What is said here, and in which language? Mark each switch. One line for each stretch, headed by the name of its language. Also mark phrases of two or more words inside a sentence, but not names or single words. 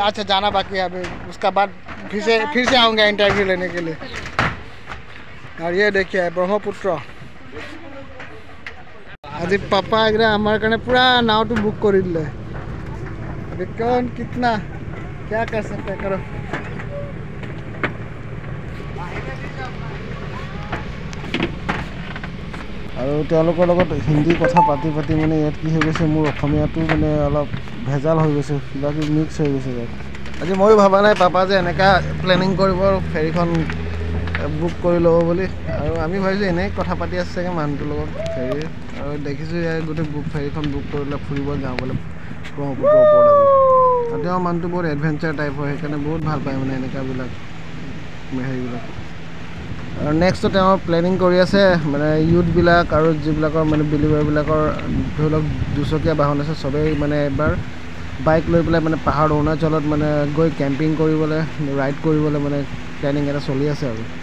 Hindi: अच्छा जाना बाकी है अभी उसका बाद फिर से आऊँगा इंटरव्यू लेने के लिए और ये देखिए ब्रह्मपुत्र आज पापा एक हमारे कारण पूरा नाव तो बुक कर दिले अभी कौन कितना क्या कर सकते करो और
Assamese: তেওঁলোকৰ লগত হিন্দী কথা পাতি পাতি মানে ইয়াত কি হৈ গৈছে মোৰ অসমীয়াটো মানে অলপ ভেজাল হৈ গৈছে কিবা কি মিক্স হৈ গৈছে আজি ময়ো ভাবা নাই পাপা যে এনেকা প্লেনিং কৰিব ফেৰীখন বুক কৰি ল'ব বুলি আৰু আমি ভাবিছোঁ এনেই কথা পাতি আছে চাগে মানুহটোৰ লগত ফেৰী আৰু দেখিছোঁ ইয়াৰ গোটেই ফেৰীখন বুক কৰিলে ফুৰিব যাওঁ বোলে ব্ৰহ্মপুত্ৰৰ ওপৰত আজি আৰু তেওঁ মানুহটো বহুত
English: adventure type
Assamese: হয় সেইকাৰণে বহুত ভাল পায় মানে এনেকুৱাবিলাক হেৰিবিলাক আৰু নেক্সটটো তেওঁ প্লেনিং কৰি আছে মানে ইউথবিলাক আৰু যিবিলাকৰ মানে বিলিভাৰবিলাকৰ ধৰি লওক দুচকীয়া বাহন আছে চবেই মানে এবাৰ বাইক লৈ পেলাই মানে পাহাৰ অৰুণাচলত মানে গৈ কেম্পিং কৰিবলৈ ৰাইড কৰিবলৈ মানে প্লেনিং এটা চলি আছে আৰু